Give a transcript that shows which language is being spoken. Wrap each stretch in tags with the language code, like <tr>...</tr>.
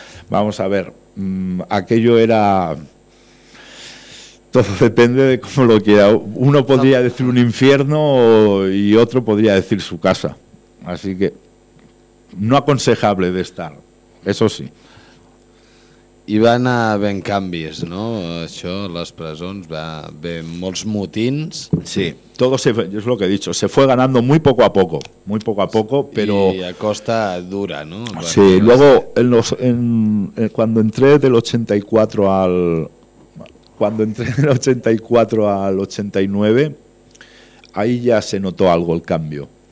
<es>Vamos a ver, aquello era... Todo depende de cómo lo quiera. Uno podría decir un infierno y otro podría decir su casa. Así que no aconsejable de estar, eso sí.</es> <ca>Hi van havent canvis, no? Això, les presons, va haver molts motins.</ca> <es>Sí, todo se, es lo que he dicho, se fue ganando muy poco a poco, muy poco a poco, pero... Y a costa dura, ¿no? Sí, bueno, luego, cuando entré del 84 al... Cuando entré del 84 al 89, ahí ya se notó algo el cambio.</es>